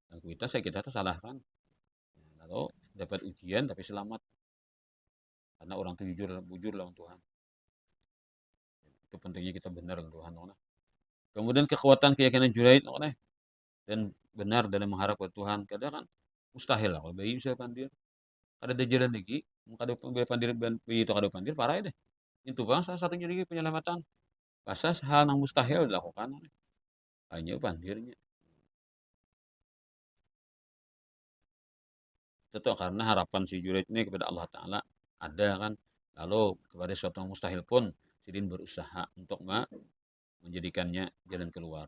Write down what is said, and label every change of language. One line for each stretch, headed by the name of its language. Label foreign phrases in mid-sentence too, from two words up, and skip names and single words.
Indonesian: Dan kita saya kita salah kan. Kalau dapat ujian tapi selamat, karena orang itu jujur lawan Tuhan. Itu pentingnya kita benar dengan Tuhan. Kemudian kekuatan keyakinan Juraid dan benar dalam mengharap ke Tuhan.
Banjar: Kadang kan mustahil lah kalau bayi bisa pandir. Kada ada jalan lagi, kada pandir bayi itu kada pandir parah deh. Itu bang salah satunya lagi penyelamatan. Pasal hal yang mustahil dilakukan hanya pandirnya.
Indonesian: Itu karena harapan si Juraid ini kepada Allah Ta'ala ada kan. Lalu kepada suatu yang mustahil pun Sidin berusaha untuk menjadikannya jalan keluar.